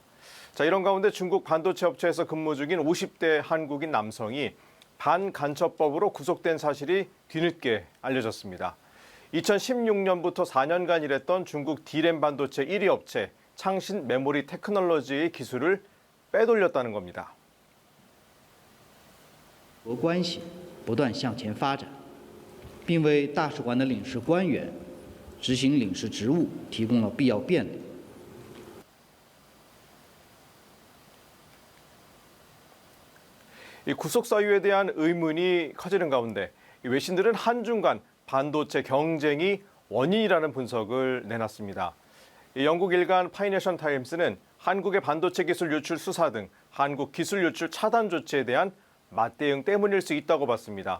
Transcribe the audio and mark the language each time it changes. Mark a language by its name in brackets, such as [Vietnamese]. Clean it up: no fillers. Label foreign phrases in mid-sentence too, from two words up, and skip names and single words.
[Korean] 자, 이런 가운데 중국 반도체 업체에서 근무 중인 50대 한국인 남성이 반간첩법으로 구속된 사실이 뒤늦게 알려졌습니다. 2016년부터 4년간 일했던 중국 D램 반도체 1위 업체 창신 메모리 테크놀로지의 기술을 빼돌렸다는 겁니다. [Chinese] 国关系不断向前发展，并为大使馆的领事官员执行领事职务提供了必要便利。 [Korean] 이 구속 사유에 대한 의문이 커지는 가운데 외신들은 한중 간 반도체 경쟁이 원인이라는 분석을 내놨습니다. 영국 일간 파이내션 타임스는 한국의 반도체 기술 유출 수사 등 한국 기술 유출 차단 조치에 대한 맞대응 때문일 수 있다고 봤습니다.